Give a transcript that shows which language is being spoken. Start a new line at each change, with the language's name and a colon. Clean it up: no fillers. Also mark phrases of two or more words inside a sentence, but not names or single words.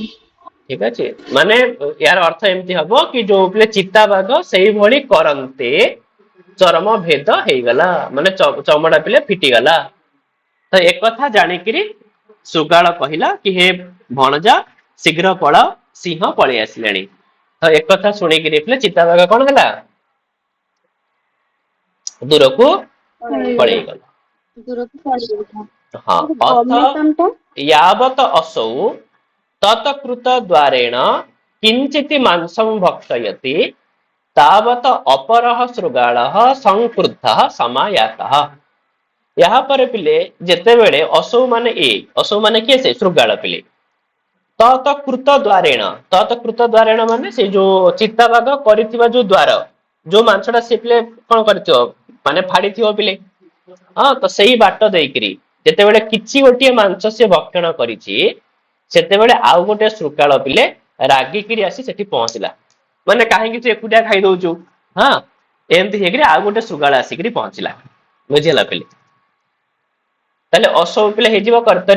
Odia: ଠିକ ଅଛି ମାନେ ୟାର ଅର୍ଥ ଏମିତି ହବ କି ଯୋଉ ପିଲେ ଚିତାବାଘ ସେଇଭଳି କରନ୍ତେ ଚରମ ଭେଦ ହେଇଗଲା ମାନେ ଚମଡା ପିଲେ ଫିଟିଗଲା ତ ଏକଥା ଜାଣିକିରି ଶୃଗାଳ କହିଲା କି ହେ ଭଣଜା ଶୀଘ୍ର ପଳ ସିଂହ ପଳେଇ ଆସିଲାଣି ତ ଏକଥା ଶୁଣିକିରି ପିଲେ ଚିତାବାଘ କଣ ହେଲା ଦୂରକୁ ପଳେଇଗଲା ପଳେଇଗଲା ଦୂରକୁ ପଳେଇଯାଇଥାଏ। ହଁ ଅଥ ଗମ୍ୟତାମ ଟା
Sanskrit: यावत असौ तत्कृत द्वारेण किंचित मांसं भक्षयति तावत अपरः शृगालः संक्रुद्धः समायातः
Odia: ଏହା ପରେ ପିଲେ ଯେତେବେଳେ ଅସୌ ମାନେ ଅସୌ ମାନେ କିଏ ସେ ଶୃଗାଳ ପିଲେ
Sanskrit: ତତ୍କୃତ ଦ୍ୱାରେଣ ତତ୍କୃତ ଦ୍ୱାରେଣ
Odia: ମାନେ ସେ ଯୋଉ ଚିତାବାଘ କରିଥିବା ଯୋଉ ଦ୍ୱାର ଯୋଉ ମାଂସଟା ସେ ପିଲେ କଣ କରିଥିବ ମାନେ ଫାଡିଥିବ ପିଲେ ହଁ ତ ସେଇ ବାଟ ଦେଇକିରି ଯେତେବେଳେ କିଛି ଗୋଟିଏ ମାଂସ ସେ ଭକ୍ଷଣ କରିଛି ସେତେବେଳେ ଆଉ ଗୋଟେ ଶୃଗାଳ ପିଲେ ରାଗିକିରି ଆସି ସେଠି ପହଞ୍ଚିଲା ମାନେ କାହିଁକି ତୁ ଏକୁଟିଆ ଖାଇଦଉଛୁ ହଁ ଏମିତି ହେଇକିରି ଆଉ ଗୋଟେ ଶୃଗାଳ ଆସିକିରି ପହଞ୍ଚିଲା ବୁଝିହେଲା ପିଲେ ତାହେଲେ ଅସୌ ପିଲେ ହେଇଯିବ
Sanskrit: କର୍ତ୍ତରୀ